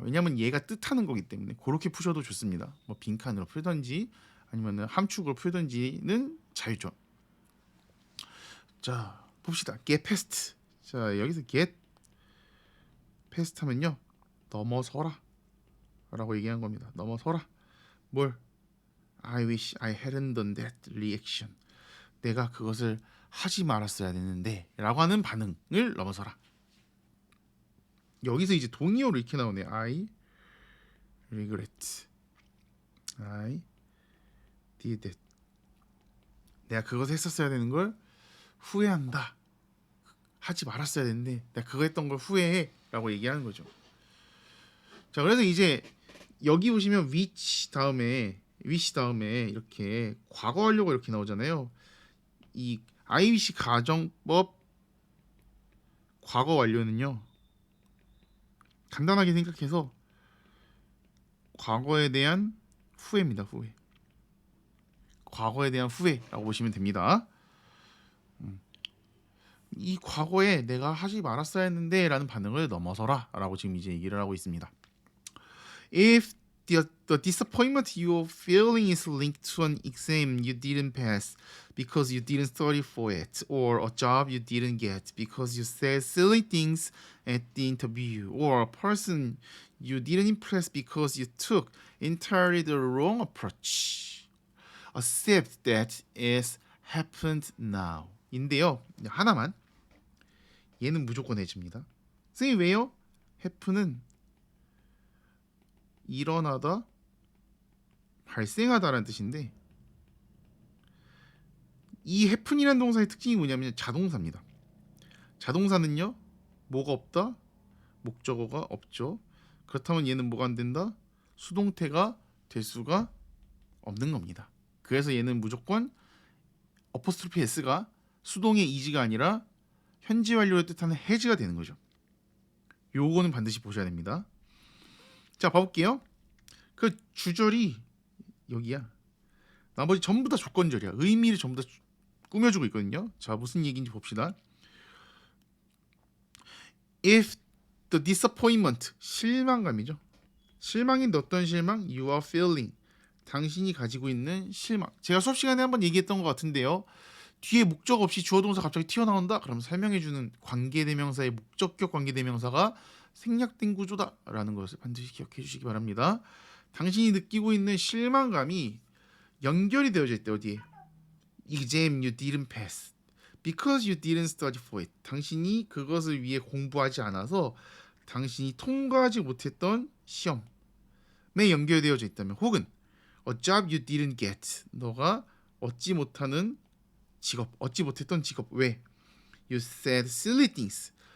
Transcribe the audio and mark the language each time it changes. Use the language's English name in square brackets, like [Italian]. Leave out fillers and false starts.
[Korean] 왜냐하면 얘가 뜻하는 거기 때문에 그렇게 푸셔도 좋습니다. 뭐 빈칸으로 풀던지 아니면 함축으로 풀던지는 자유죠. 자, 봅시다. [English] get past. [Korean] 자, 여기서 [English] get past [Korean] 하면요, 넘어서라 라고 얘기한 겁니다. 넘어서라. 뭘? [English] I wish I hadn't done that reaction. [Korean] 내가 그것을 하지 말았어야 됐는데 라고 하는 반응을 넘어서라. 여기서 이제 동의어로 이렇게 나오네. [English] I regret. I did it. [Korean] 내가 그것을 했었어야 되는 걸 후회한다. 하지 말았어야 됐는데 내가 그거 했던 걸 후회해 라고 얘기하는 거죠. 자, 그래서 이제 여기 보시면 which 다음에 이렇게 과거 완료가 이렇게 나오잖아요. 이 IWC 가정법 과거 완료는요, 간단하게 생각해서 과거에 대한 후회입니다. 후회. 과거에 대한 후회라고 보시면 됩니다. 이 과거에 내가 하지 말았어야 했는데 라는 반응을 넘어서라 라고 지금 이제 얘기를 하고 있습니다. [English] If the disappointment you're feeling is linked to an exam you didn't pass because you didn't study for it, or a job you didn't get because you said silly things at the interview, or a person you didn't impress because you took entirely the wrong approach, accept that it happened now. [Korean] 인데요, 하나만, 얘는 무조건 해줍니다. 선생님 왜요? happen은 일어나다, 발생하다라는 뜻인데, 이 happen이라는 동사의 특징이 뭐냐면 자동사입니다. 자동사는요, 뭐가 없다? 목적어가 없죠. 그렇다면 얘는 뭐가 안 된다? 수동태가 될 수가 없는 겁니다. 그래서 얘는 무조건 어포스트로피 s가 수동의 is가 아니라 현재 완료를 뜻하는 has가 되는 거죠. 요거는 반드시 보셔야 됩니다. 자, 봐볼게요. 그 주절이 여기야. 나머지 전부 다 조건절이야. 의미를 전부 다 꾸며주고 있거든요. 자, 무슨 얘기인지 봅시다. [English] If the disappointment, [Korean] 실망감이죠. 실망인데 어떤 실망? [English] You are feeling, [Korean] 당신이 가지고 있는 실망. 제가 수업 시간에 한번 얘기했던 것 같은데요. 뒤에 목적 없이 주어 동사 갑자기 튀어나온다? 그럼 설명해주는 관계대명사의 목적격 관계대명사가 생략된 구조다라는 것을 반드시 기억해 주시기 바랍니다. 당신이 느끼고 있는 실망감이 연결이 되어져 있대. 어디에? [English] Exam you didn't pass because you didn't study for it. [Korean] 당신이 그것을 위해 공부하지 않아서 당신이 통과하지 못했던 시험에 연결되어져 있다면, 혹은 [English] a job you didn't get, [Korean] 너가 얻지 못하는 직업, 얻지 못했던 직업. 왜? [English] You said silly things.